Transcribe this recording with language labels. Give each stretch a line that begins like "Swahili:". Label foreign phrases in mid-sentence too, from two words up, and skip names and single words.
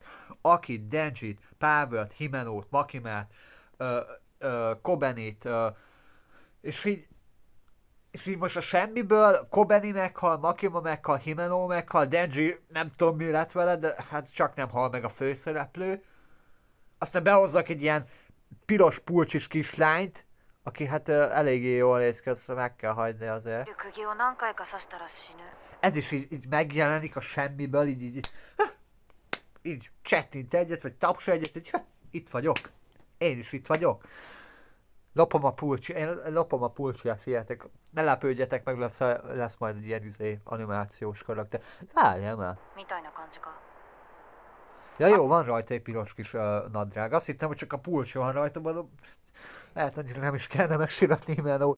Hungarian: Akit, Denjit, Pávört, Himenót, Makimát, Kobenit, és így így most a semmiből Kobeni meghal, Makima meghal, Himeno meghal, Denji nem tudom mi lett vele, de hát csak nem hal meg a főszereplő. Aztán behoznak egy ilyen piros pulcsis kislányt, aki hát eléggé jól néz ki, azt meg kell hagyni azért.
Japanese: 釘を何回か刺したら死ぬ。
Hungarian: Ez is így megjelenik a semmiből, így csettint egyet, vagy tapsa egyet, így itt vagyok. Én is itt vagyok. Lopom a pulcsiját, figyeljetek. Ne lepődjetek meg, lesz majd egy ilyen animációs karakter. Várjál már.
Japanese: みたいな感じか。
Hungarian: Ja jó, van rajta egy piros kis nadrág. Azt hittem, hogy csak a pulcsi van rajta, mondom. Lehet, hogy nem is kellene megsiratni, mert